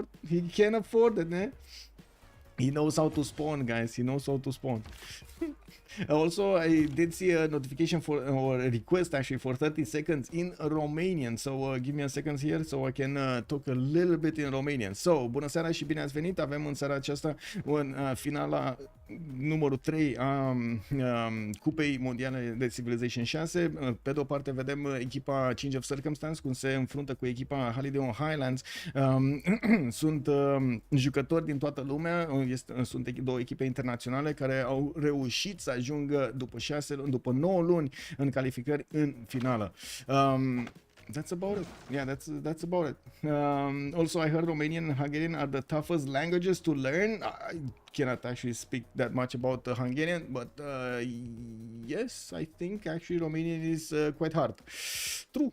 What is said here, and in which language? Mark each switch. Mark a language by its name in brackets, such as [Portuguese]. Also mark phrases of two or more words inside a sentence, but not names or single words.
[English] He can afford it, eh? He knows how to spawn, guys. He knows how to spawn. Also, I did see a notification for, or a request actually, for 30 seconds in Romanian. So, give me a second here so I can talk a little bit in Romanian. So, [Romanian] bună seara și bine ați venit. Avem în seara aceasta în finala numărul 3 a Cupei Mondiale de Civilization 6. Pe de o parte vedem echipa Change of Circumstance cum se înfruntă cu echipa Highlands. Sunt jucători din toată lumea. Sunt două echipe internaționale care au reușit să ajungă după 9 luni în calificări în finală. [English] That's about it. Yeah, that's about it. Also, I heard Romanian and Hungarian are the toughest languages to learn. I cannot actually speak that much about the Hungarian, but yes, I think actually Romanian is quite hard. True.